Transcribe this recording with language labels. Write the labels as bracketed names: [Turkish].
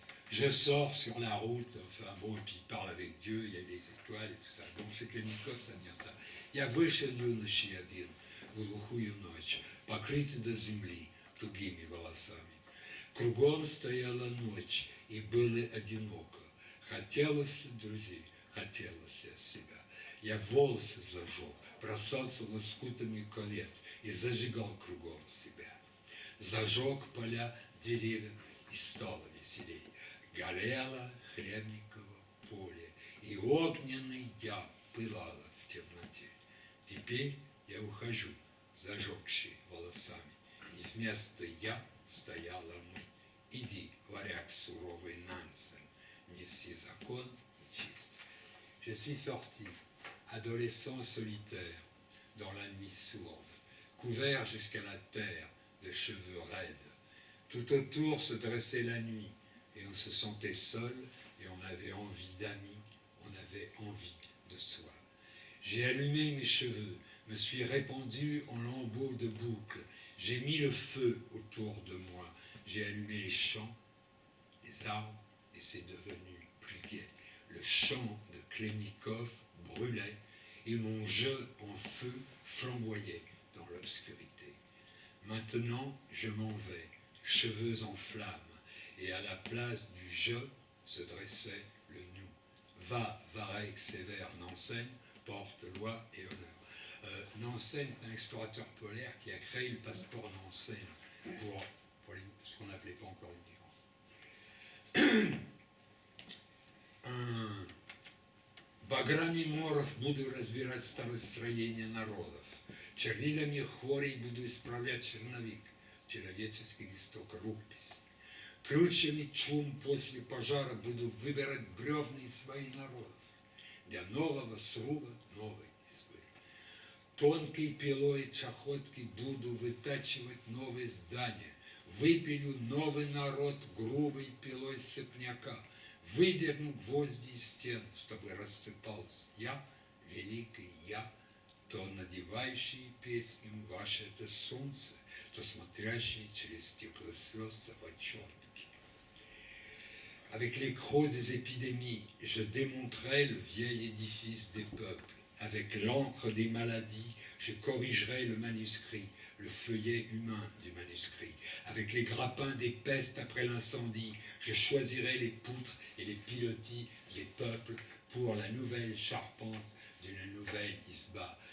[French] Je sors sur la route, enfin bon, et puis il parle avec Dieu, il y a les étoiles et tout ça. Donc chez Klemnikov, ça vient ça. [Russian] Я вышел юношей один в глухую ночь, покрытый до земли тугими волосами. Кругом стояла ночь, и было одиноко. Хотелось друзей, хотелось себя. Я волосы зажег, бросался лоскутами колец и зажигал кругом себя. Зажег поля, деревья, и стало веселей. Горело Хлебниково поле, и огненный я пылала в темноте. Теперь я ухожу, зажегший волосами, и вместо я стояла мы. Иди, варяг суровый Нансен, неси закон и честь. [French] Je suis sorti, adolescent solitaire, dans la nuit sourde, couvert jusqu'à la terre de cheveux raides. Tout autour se dressait la nuit, et on se sentait seul, et on avait envie d'amis, on avait envie de soi. J'ai allumé mes cheveux, me suis répandu en lambeaux de boucles, j'ai mis le feu autour de moi, j'ai allumé les champs, les arbres, et c'est devenu plus gai. Le champ de Klemnikov brûlait, et mon jeu en feu flamboyait dans l'obscurité. Maintenant, je m'en vais, cheveux en flammes, et à la place du je se dressait le nous. Va, Vareg sévère Nansen, porte loi et honneur. Nansen est un explorateur polaire qui a créé le passeport Nansen pour ce qu'on n'appelait pas encore les migrants. [Russian] Баграми моров буду разбирать старостроение народов. Чернилами хворей буду исправлять черновик, человеческий листок рукописи. Ключами чум после пожара буду выбирать бревна из своих народов. Для нового сруба новой избы. Тонкой пилой чахотки буду вытачивать новые здания. Выпилю новый народ грубой пилой сыпняка. Выдерну гвозди из стен, чтобы рассыпался я, великий я, то надевающий песням ваше это солнце, то смотрящий через стекло слез собачонки. [French] Avec les crocs des épidémies, je démonterai le vieil édifice des peuples. Avec l'encre des maladies, je corrigerai le manuscrit, le feuillet humain du manuscrit. Avec les grappins des pestes après l'incendie, je choisirai les poutres et les pilotis des peuples pour la nouvelle charpente d'une nouvelle isba.